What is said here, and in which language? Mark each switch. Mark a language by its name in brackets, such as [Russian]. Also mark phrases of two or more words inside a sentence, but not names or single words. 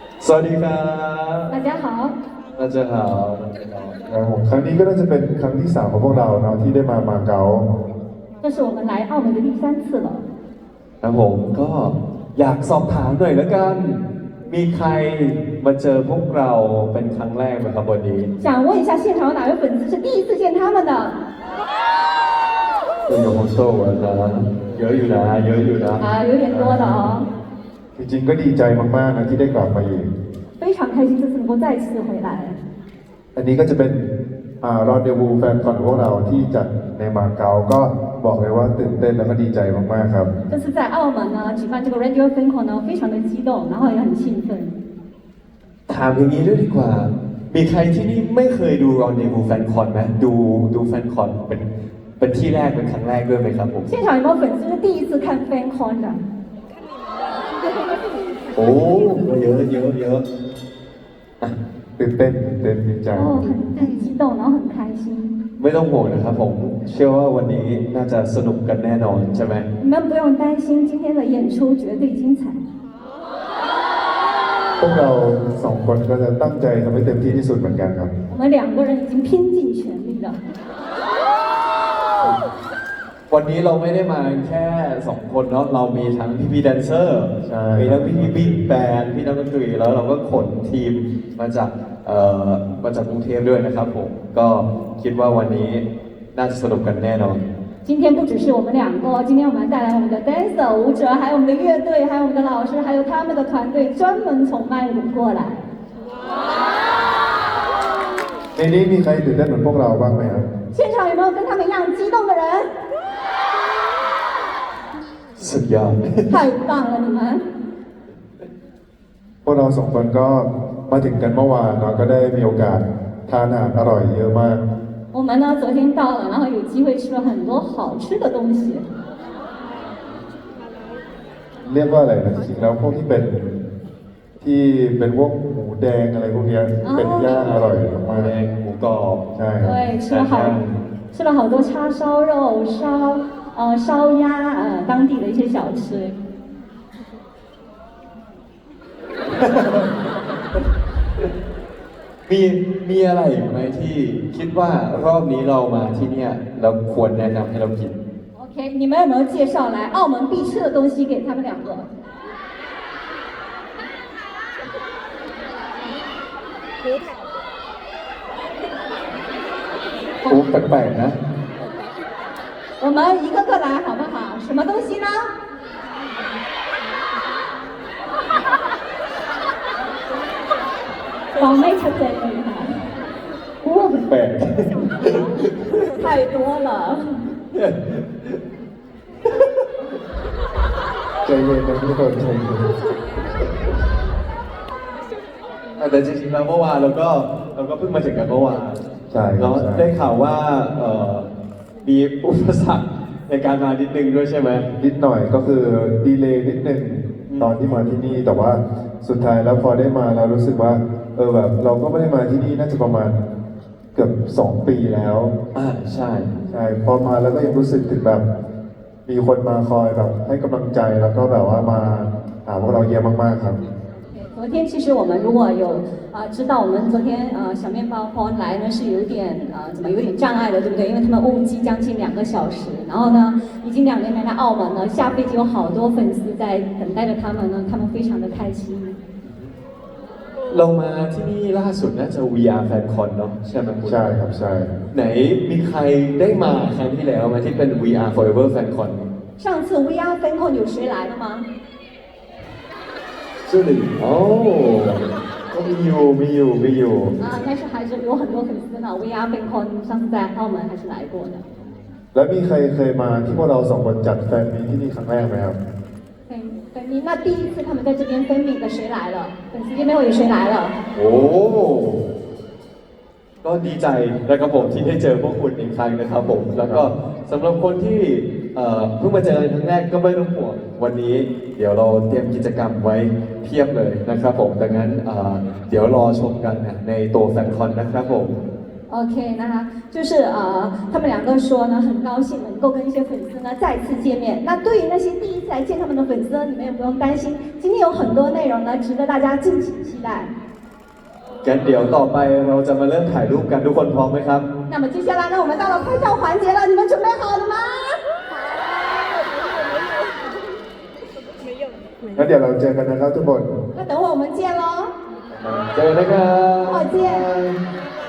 [Thai] วัสดีครับ [Chinese] 大家好，大家好 [Thai] ครับผมครั้งนี้ก็น่าจะเป็นครั้งที่3ของพวกเราเนาะที่ได้มาเก๊า [Chinese] 这是我们来澳门的第3次了。 [Thai] ครับผมก็อยากสอบถามหน่อยแล้วกัน มีใครมาเจอพวกเราเป็นครั้งแรกไหมครับวันนี้ [Chinese] 想问一下，现场有哪位粉丝是第一次见他们的？ [Thai] 有คนโตนะเยอะอยู่นะเยอะอยู่นะ [Chinese] 啊，有点多的哦。 [Thai] จริงๆก็ดีใจมากๆนะที่ได้กลับมาอีก [Chinese] 非常开心这次能够再次回来。 [Thai] อันนี้ก็จะเป็นรอนเดวูแฟนคอนของพวกเราที่จัดในมาเก๊าก็บอกเลยว่าตื่นเต้นแล้วก็ดีใจมากๆครับ [Chinese] 这次在澳门呢举办这个 Radio FanCon 呢，非常的激动，然后也很兴奋。 [Thai] ถามอย่างนี้ด้วยดีกว่า มีใครที่นี่ไม่เคยดูรอนเดวูแฟนคอนไหมดูแฟนคอนเป็นที่แรกเป็นครั้งแรกด้วยไหมครับผม [Chinese] 现场有没有粉丝是第一次看 FanCon 的？ [Thai] โอ้เยอะเยอะเยอะอ่ะ ตื่นเต้นดีใจ [Chinese] 哦，很激动，然后很开心。 [Thai] ไม่ต้องห่วงนะครับผม เชื่อว่าวันนี้น่าจะสนุกกันแน่นอนใช่ไหม [Chinese] 你们不用担心，今天的演出绝对精彩。 [Thai] พวกเรา2คนก็จะตั้งใจทำให้เต็มที่ที่สุดเหมือนกันครับ [Chinese] 我们2个人已经拼尽全力了。 [Thai] วันนี้เราไม่ได้มาแค่2คนเนาะเรามีทั้งพี่แดนเซอร์มีทั้งพี่บิ๊กแบนด์พี่นักดนตรีแล้วเราก็ขนทีมมาจากกรุงเทพด้วยนะครับผมก็คิดว่าวันนี้น่าจะสนุกกันแน่นอน [Chinese] 今天不只是我们2个，今天我们带来我们的 dancer 舞者，还有我们的乐队，还有我们的老师，还有他们的团队，专门从曼谷过来。 [Thai] ในนี้มีใครตื่นเต้นเหมือนพวกเราบ้างไหมครับ [Chinese] 现场有没有跟他们一样激动的人？ [Thai] สุดยอด [Chinese] 太棒了，你们！ [Thai] พวกเรา2คนก็มาถึงกันเมื่อวานเนาะก็ได้มีโอกาสทานอาหารอร่อยเยอะมาก [Chinese] 我们呢昨天到了，然后有机会吃了很多好吃的东西。 [Thai] เรียกว่าอะไรนะจริงๆแล้วพวกที่เป็นพวกหมูแดงอะไรพวกเนี้ยเป็นย่างอร่อยมาก แดงหมูกรอบ ใช่ [Chinese] 对，吃了好多叉烧肉、烧鸭，当地的一些小吃。 [Thai] มีอะไรอีกไหมที่คิดว่ารอบนี้เรามาที่เนี่ยเราควรแนะนำให้เรากิน [Chinese] OK，你们有没有介绍来澳门必吃的东西给他们2个？ [Thai] โอ้แปลกๆนะ [Chinese] 我们一个个来好不好？什么东西呢？我没猜对哈， [Thai] โอ้แปลก [Chinese] 太多了。 [Thai] ใจเย็นนะทุกคนใจเย็น แต่จริงๆแล้วเมื่อวานเราก็เพิ่งมาถึงกันเมื่อวาน ใช่ครั เนาะ บ ได้ข่าวว่ามีอุปสรรคในการมานิดนึงด้วยใช่ไหม นิดหน่อยก็คือดีเลย์นิดนึงตอนที่มาที่นี่แต่ว่าสุดท้ายแล้วพอได้มาเรารู้สึกว่าแบบเราก็ไม่ได้มาที่นี่น่าจะประมาณเกือบ2 ปีแล้ว ใช่ ใช่พอมาแล้วก็ยังรู้สึกถึงแบบมีคนมาคอยแบบให้กำลังใจแล้วก็แบบว่ามาหาพวกเราเยอะมากๆครับ [Chinese] 昨天其实我们如果有知道我们昨天小面包荒来呢是有点有点障碍的，对不对？因为他们误机将近2个小时，然后呢已经2年来到澳门了，下飞机有好多粉丝在等待着他们呢，他们非常的开心。 [Thai] เรามาที่นี่ล่าสุดน่าจะ VR FanCon เนาะใช่ไหมคุณ ใช่ครับใช่ ไหนมีใครได้มาครั้งที่แล้วไหมที่เป็น VR Forever FanCon [Chinese] 上次 VR FanCon 有谁来了吗？这里哦 [Thai] ก็มีอยู่ [Chinese] 但是还是有很多粉丝呢 VR FanCon 上次在澳门还是来过的。 [Thai] แล้วมีใครเคยมาที่พวกเรา2 คนจัดแฟนมีที่นี่ครั้งแรกไหมครับ [Chinese] 粉迷，那第一次他们在这边分米的谁来了？粉丝见面会有谁来了？ [Thai] โอ้ก็ดีใจนะครับผมที่ได้เจอพวกคุณอีกครั้งนะครับผมแล้วก็สำหรับคนที่เพิ่งมาเจอครั้งแรกก็ไม่ต้องห่วงวันนี้เดี๋ยวเราเตรียมกิจกรรมไว้เพียบเลยนะครับผมดังนั้นเดี๋ยวรอชมกันในตัวแฟนคอนนะครับผม [Chinese] OK，那就是他们两个说呢，很高兴能够跟一些粉丝呢再次见面。那对于那些第一次来见他们的粉丝呢，你们也不用担心，今天有很多内容呢，值得大家敬请期待。 [Thai] งั้นเดี๋ยวต่อไปเราจะมาเริ่มถ่ายรูปกันทุกคนพร้อมไหมครับ [Chinese] 那么接下来呢，我们到了拍照环节了，你们准备好了吗？ [Thai] งั้นเดี๋ยวเราเจอกันนะครับทุกคน [Chinese] 那等会我们见喽， [Thai] เจอกันนะครับ [Chinese] 再见。